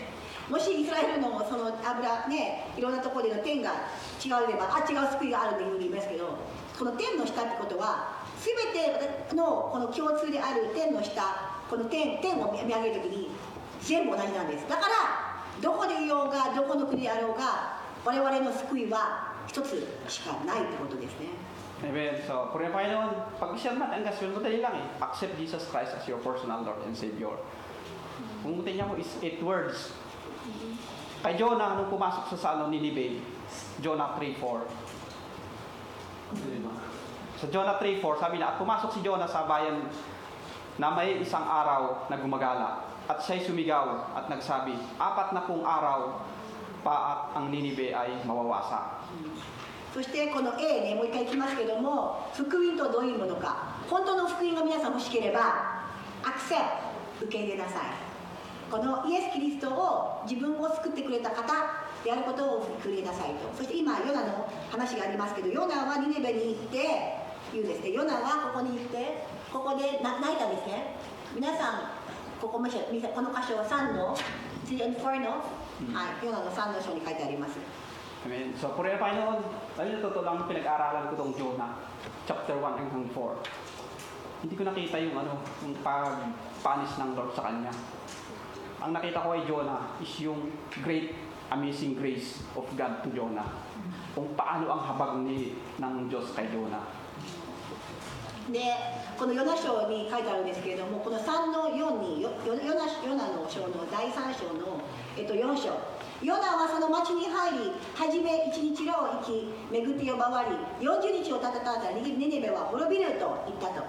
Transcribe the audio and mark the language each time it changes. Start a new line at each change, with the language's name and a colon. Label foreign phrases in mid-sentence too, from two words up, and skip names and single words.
Japanese: もしイスラエルのその油ね、いろんなところでの天が違うれば、違う救いがあるっていうふうに言いますけど、この天の下ってことは全てのこの共通である天の下、この天を見上げるときに全部同じなんです。だからどこでいようがどこの国であろうが我々の救いは一つしかないってことですね。
English: Amen. So,
Filipino: Purihan Panginoon, pag-share natin ang gospel, madali lang
English: Accept Jesus Christ as your personal Lord and Savior.
Filipino: Kung tingnan mo is 8 words. Kay Jonah, nung pumasok sa Nineveh, Jonah 3:4. Sa Jonah 3:4, sabi na, at pumasok si Jonah sa bayan na may isang araw na gumagala. At siya'y sumigaw at nagsabi, 4 na araw pa at ang Nineveh ay mawawasak.
Japanese: そしてこの A ね、もう一回いきますけども、福音とはどういうものか。本当の福音が皆さん欲しければ、アクセプト、受け入れなさい。このイエス・キリストを自分を救ってくれた方であることを受け入れなさいと。そして今、ヨナの話がありますけど、ヨナはニネベに行って言うんですね。ヨナはここに行って、ここで泣いたんですね。皆さん、この箇所3の3 and 4の、はい、ヨナの3の章に書いてあります。
English: Amen.
Filipino: So, puri na Panginoon, ayun na totoo lang pinag-aaralan ko tong Jonah, chapter 1 hanggang 4. Hindi ko nakita yung pag-panis ng Lord sa kanya. Ang nakita ko ay
English: Jonah is yung great, amazing grace of God to Jonah.
Filipino: Kung paano ang habag ng Diyos kay Jonah.
Japanese: で、このヨナ書に書いてあるんですけれども、この3の4に、ヨナの章の第3章の、4章。ヨナはその町に入り、はじめ1日路を行き、巡って呼ばわり、40日をたたたら、ニネベは滅びると言ったと。